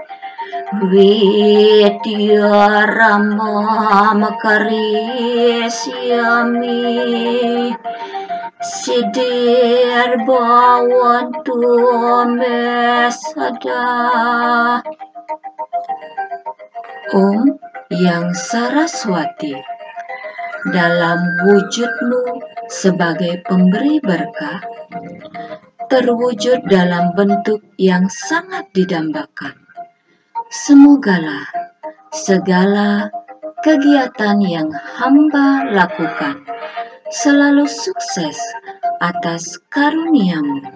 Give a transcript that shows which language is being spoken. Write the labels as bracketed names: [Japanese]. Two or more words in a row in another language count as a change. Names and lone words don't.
[Sanskrit] विद्यारम्भं करिष्यामि सिद्धिर् भवतु मे सदा. [Indonesian] Om Yang Saraswati, dalam wujudmu sebagai pemberi berkah, terwujud dalam bentuk yang sangat didambakan. Semogalah segala kegiatan yang hamba lakukan selalu sukses atas karuniamu.